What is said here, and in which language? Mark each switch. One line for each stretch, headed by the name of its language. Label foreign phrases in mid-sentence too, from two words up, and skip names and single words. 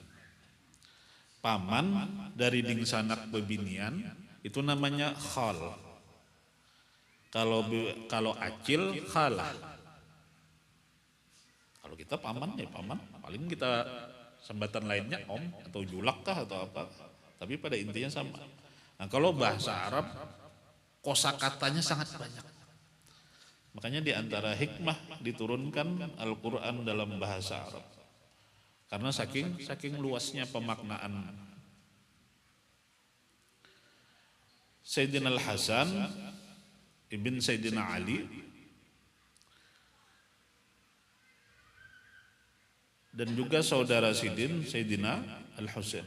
Banjar: Paman dari dingsanak bebinian itu namanya khal. Kalau acil khalah. Kalau kita paman ya paman, paling kita sambatan lainnya om atau julak kah atau apa, tapi pada intinya sama.
Indonesian: Nah kalau bahasa Arab kosakatanya sangat banyak. Makanya di antara hikmah diturunkan Al-Quran dalam bahasa Arab. Karena saking luasnya pemaknaan. Sayyidina Al-Hasan ibn Sayyidina Ali dan juga saudara Sidin Sayyidina Al-Husain.